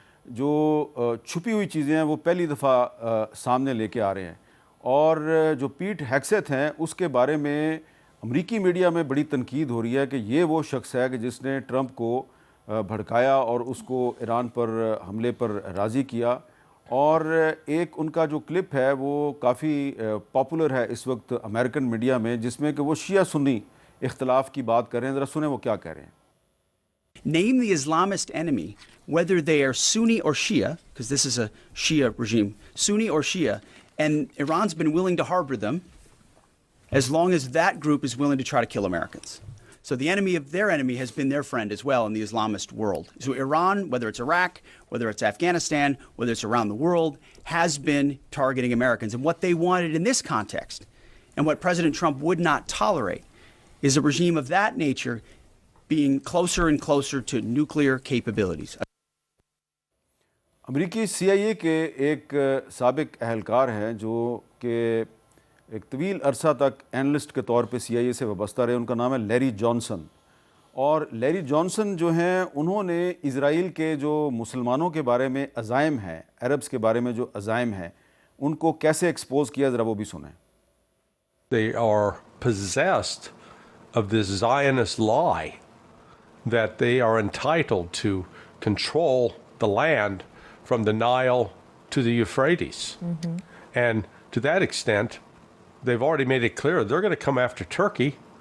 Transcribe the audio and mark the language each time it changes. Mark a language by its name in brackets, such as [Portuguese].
[Urdu] جو چھپی ہوئی چیزیں ہیں وہ پہلی دفعہ سامنے لے کے آ رہے ہیں، اور جو پیٹ ہیگسیتھ ہیں اس کے بارے میں امریکی میڈیا میں بڑی تنقید ہو رہی ہے کہ یہ وہ شخص ہے کہ جس نے ٹرمپ کو بھڑکایا اور اس کو ایران پر حملے پر راضی کیا، اور ایک ان کا جو کلپ ہے وہ کافی پاپولر ہے اس وقت امریکن میڈیا میں، جس میں کہ وہ شیعہ سنی اختلاف کی بات کر رہے ہیں۔ ذرا سنیں وہ کیا کہہ رہے ہیں۔ [English] Name the Islamist enemy, whether they are Sunni or Shia, because this is a Shia regime, Sunni or Shia, and Iran's been willing to harbor them as long as that group is willing to try to kill Americans. So the enemy of their enemy has been their friend as well in the Islamist world. So Iran, whether it's Iraq, whether it's Afghanistan, whether it's around the world, has been targeting Americans. And what they wanted in this context, and what President Trump would not tolerate, is a regime of that nature being closer and closer to nuclear capabilities. [Urdu] امریکی سی آئی اے کے ایک سابق اہلکار ہیں جو کہ ایک طویل عرصہ تک اینالسٹ کے طور پہ سی آئی اے سے وابستہ رہے، ان کا نام ہے لیری جانسن، اور لیری جانسن جو ہیں انہوں نے اسرائیل کے جو مسلمانوں کے بارے میں عزائم ہیں، عربز کے بارے میں جو عزائم ہیں، ان کو کیسے ایکسپوز کیا، ذرا وہ بھی سنیں۔ [English] They are possessed of this Zionist lie that they are entitled to control the land from the Nile to the Euphrates. And to that extent, they've already made it clear they're going to come after Turkey.